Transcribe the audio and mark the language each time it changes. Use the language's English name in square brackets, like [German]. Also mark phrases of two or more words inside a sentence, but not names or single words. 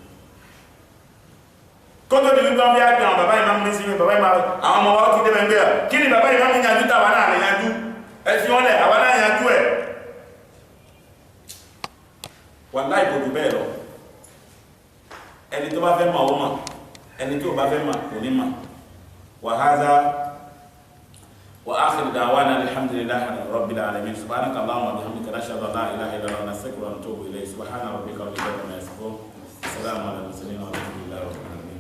[Yoruba] kótó di wípé wọ́n fi àgbẹ̀ àwọn bàbá ìmáàmù ní sí bàbá ìmáàmù àwọn ọmọ wa ó ti dé bẹ́ẹ̀ bẹ́ẹ̀ kí ni bàbá ìmáàmù yanjú tàwa náà lè yanjú ẹ fi wọn lẹ̀ àwa náà yanjú ẹ̀ wàláhì kò jù bẹ́ẹ̀ lọ ẹni tó bá fẹ́ mọ̀ ó mọ̀ ẹni tí ó bá fẹ́ mọ̀ kò ní mọ̀ wa [Arabic] هذا وآخر دعوانا الحمد لله رب العالمين سبحانك اللهم وبحمدك نشهد أن لا إله إلا أنت نستغفرك ونتوب إليك سبحان ربك رب العزة عما يصفون سلام على المرسلين والحمد لله رب العالمين